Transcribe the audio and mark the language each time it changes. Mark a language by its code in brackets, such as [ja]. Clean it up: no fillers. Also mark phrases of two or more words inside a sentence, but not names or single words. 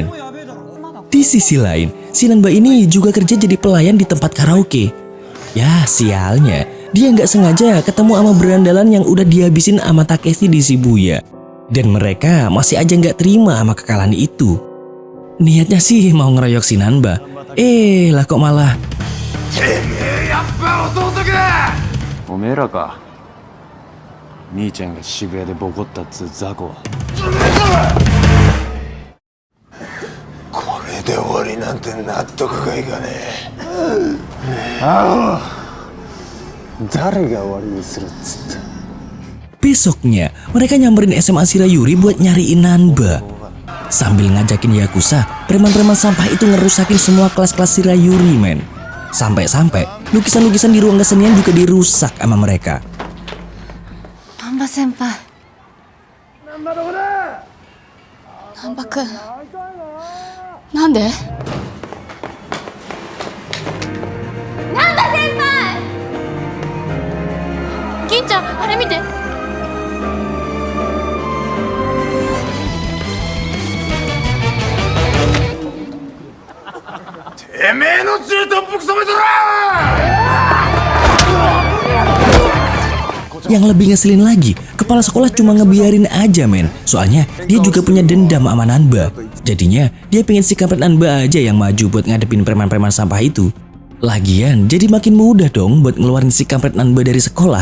[id] Di sisi lain, si Nanba ini juga kerja jadi pelayan di tempat karaoke. Ya sialnya, dia nggak sengaja ketemu sama berandalan yang udah dihabisin sama Takeshi di Shibuya. Dan mereka masih aja nggak terima sama kekalahan itu. Niatnya sih mau ngeroyok si Nanba. Lah kok malah... [ja] やっぱ弟か。おめえらか。兄ちゃんが渋谷でボコったっつう雑魚は。これで終わりなんて納得がいかねえ。誰が終わりにするっつった。 [id] Besoknya, mereka nyamperin SMA Shirayuri buat nyariin Nanba. Sambil ngajakin Yakuza, preman-preman sampah itu ngerusakin semua kelas-kelas Shirayuri, men. Sampai-sampai, lukisan-lukisan di ruang kesenian juga dirusak sama mereka. [ja] 難波先輩。難波くん。なんで？難波先輩！銀ちゃん、あれ見て。てめえの血で特服染めとら。 [id] Yang lebih ngeselin lagi, kepala sekolah cuma ngebiarin aja, men. Soalnya dia juga punya dendam sama Nanba. Jadinya dia pengen si kampret Nanba aja yang maju buat ngadepin preman-preman sampah itu. Lagian jadi makin mudah dong buat ngeluarin si kampret Nanba dari sekolah.